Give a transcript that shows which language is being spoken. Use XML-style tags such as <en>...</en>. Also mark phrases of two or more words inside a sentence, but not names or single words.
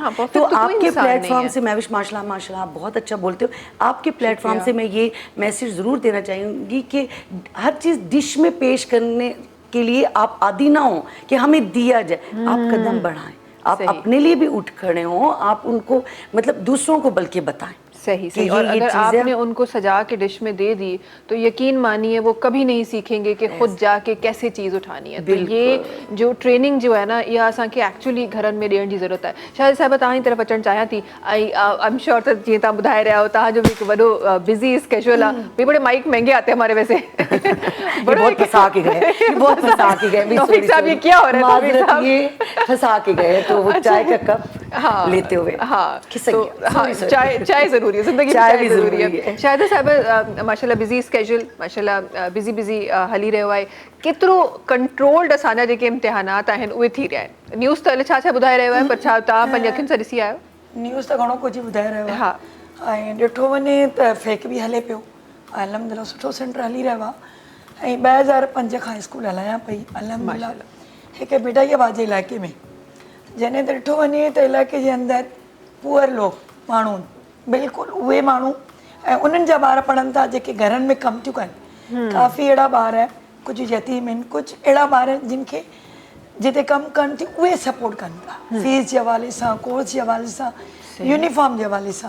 <hi>तो आपके प्लेटफॉर्म से महविश माशाल्लाह माशाल्लाह आप बहुत अच्छा बोलते हो, आपके प्लेटफॉर्म से मैं ये मैसेज ज़रूर देना चाहूँगी कि हर चीज़ डिश में पेश करने के लिए आप आदी ना हो कि हमें दिया जाए, आप कदम बढ़ाएं, आप अपने लिए भी उठ खड़े हों, आप उनको मतलब दूसरों को बल्कि बताएं। सही सही। और अगर आपने उनको सजा के डिश में दे दी तो यकीन मानिए वो कभी नहीं सीखेंगे कि खुद जाके कैसे चीज़ उठानी है। तो ये जो ट्रेनिंग जो है ना,</hi> <sd>ये असां खे एक्चुअली घरन में ॾियण जी ज़रूरत है। शायद साहिब तव्हां तरफ़ अचणु चाहियां थी,</sd> <en>I am sure</en> <sd>त जीअं तव्हां ॿुधाए रहिया हो, तव्हांजो बि हिकु वॾो</sd> <en>busy schedule</en> <sd>आहे।</sd> <hi>भाई बड़े माइक महंगे आते हैं हमारे वैसे। बहुत फंसा के गए, बहुत फंसा के गए। तौफीक साहब ये क्या हो रहा है? तौफीक साहब ये फंसा के गए तो वो चाय का कप लेते हुए खिसक गया। हाँ, चाय ज़रूरी है, ज़िंदगी में चाय ज़रूरी है।</hi> <sd>शायद साहिब माशाल्लाह</sd> <en>busy schedule,</en> <sd>माशाल्लाह बिज़ी हली रहियो आहे। केतिरो कंट्रोल्ड असांजा जेके इम्तिहानात आहिनि उहे थी रहिया आहिनि? न्यूज़ त छा छा ॿुधाए रहियो आहे, पर छा तव्हां पंहिंजी अखियुनि सां ॾिसी आयो? न्यूज़ त घणो कुझु ॿुधाए रहियो आहे। हा, ऐं ॾिठो वञे त फेक बि हले पियो। अल्हम्दुलिल्लाह सुठो सेंटर हली रहियो आहे। ऐं 2005 खां स्कूल हलायां पई अल्हम्दुलिल्लाह हिकु मिठाईबाद जे इलाइक़े में, जॾहिं त ॾिठो वञे त इलाइक़े जे अंदरि पुअर लोग माण्हू, बिल्कुलु उहे माण्हू ऐं उन्हनि जा ॿार पढ़नि था जेके घरनि में कमु थियूं कनि। काफ़ी अहिड़ा ॿार, कुझु यतीम आहिनि, कुझु अहिड़ा ॿार आहिनि जिन खे जिते कमु कनि थियूं उहे सपोर्ट कनि था, फीस जे हवाले सां, कोर्स जे हवाले सां, यूनिफॉर्म जे हवाले सां।</sd>